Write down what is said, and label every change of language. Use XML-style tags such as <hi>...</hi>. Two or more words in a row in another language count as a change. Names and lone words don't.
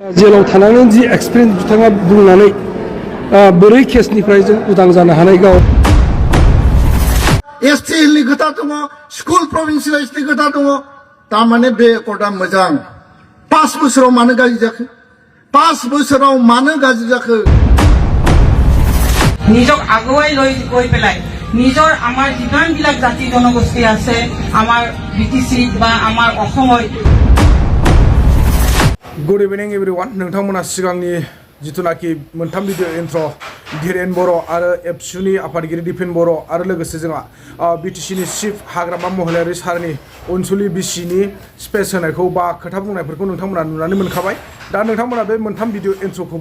<brx>जेलाव थानानै जि एक्सपिरियेन्स बिथाङा बुंनानै बोरै केसनिफ्राय जों उदां जानो हानाय गाव एसटि हिलनि खोथा दङ स्कुल प्रभिन्सियेलाइजनि खोथा दङ तारमाने बे एकर्डआ मोजां 5 बोसोराव मानो गाज्रि जाखो 5 बोसोराव मानो गाज्रि जाखो</brx> <as>নিজক আগুৱাই লৈ গৈ পেলাই নিজৰ আমাৰ যিমানবিলাক জাতি জনগোষ্ঠী আছে আমাৰ বিটিসি বা আমাৰ অসমৰ</as> <en>good evening everyone</en> <brx>नोंथांमोना सिगांनि जिथुनाखि मोनथाम</brx> <en>video intro</en> <brx>धीरेन बर' आरो एबसुनि आफादगिरि दिपेन बर' आरो लोगोसे जोंहा बिटिसिनि चिफ हाग्रामा महिलारि सारनि अनसुलि बिसिनि स्पेस होनायखौ बा खोथा बुंनायफोरखौ नोंथांमोना नुनानै मोनखाबाय दा नोंथांमोना बे मोनथाम भिडिअ इन्ट्रखौबो</brx>